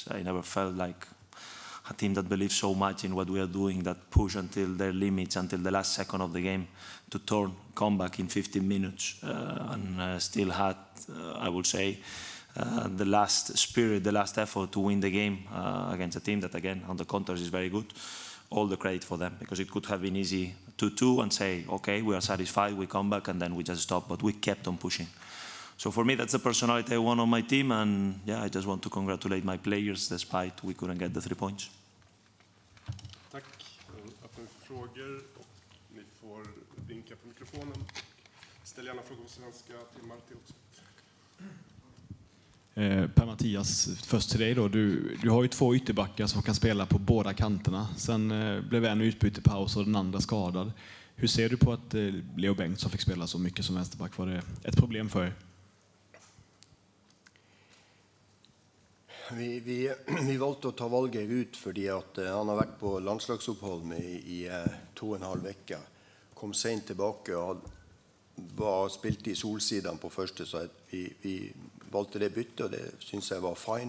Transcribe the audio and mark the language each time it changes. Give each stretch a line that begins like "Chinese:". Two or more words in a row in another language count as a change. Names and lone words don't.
English: I never felt like a team that believes so much in what we are doing, that push until their limits, until the last second of the game, to come back in 15 minutes, and still had, I would say, the last spirit, the last effort to win the game against a team that, again, on the counters is very good. All the credit for them, because it could have been easy 2-2 and say, okay, we are satisfied, we come back, and then we just stop, but we kept on pushing. So for me, that's the personality I want on my team, and I just want to congratulate my players, despite we couldn't get the 3 points.
Swedish: Tack. Öppna för frågor, och ni får vinka på mikrofonen. Ställ gärna frågor på svenska till Martin också. Per Mathias, först till dig då. Du har ju 2 ytterbackar som kan spela på båda kanterna. Sen blev en utbyte paus och den andra skadad. Hur ser du på att Leo Bengtsson fick spela så mycket som vänsterback? Var det ett problem för er?
Norwegian: Vi valgte å ta valget ut fordi at han har vært på landslagsopphold i 2,5 vekker. Kom sent tilbake og spilte i solsiden på første, så vi valgte det byttet, og det synes jeg var fine.